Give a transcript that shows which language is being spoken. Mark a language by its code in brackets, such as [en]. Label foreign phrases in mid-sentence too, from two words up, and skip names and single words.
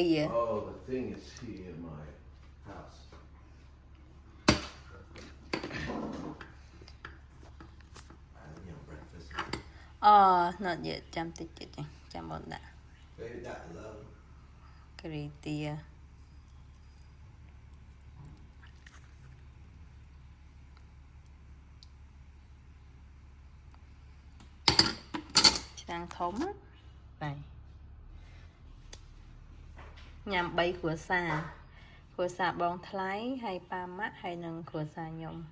[en] Oh, the thing is here in my house. Having your breakfast. not yet [km] ចាំតិចទៀតចាំបងដាក់ [en] Baby got love. [km] ការីទាឆ្នាំងធំបាទញ៉ាំ3គ្រួសារបងថ្លៃហើយប៉ាម៉ាក់ហើយនឹងគ្រួសារខ្ញុំ